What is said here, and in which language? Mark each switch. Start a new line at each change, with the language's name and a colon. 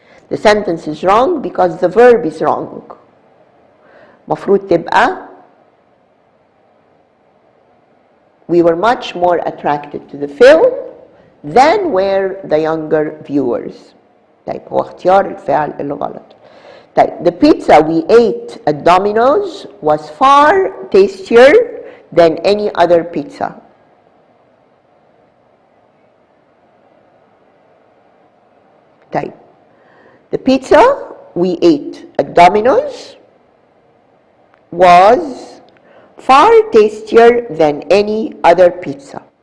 English: The sentence is wrong because the verb is wrong.
Arabic: مفروض تبقى
English: we were much more attracted to the film than were the younger viewers.
Arabic: طيب هو اختيار الفعل اللي غلط.
English: طيب the pizza we ate at Domino's was far tastier than any other pizza. طيب the pizza we ate at Domino's was far tastier than any other pizza.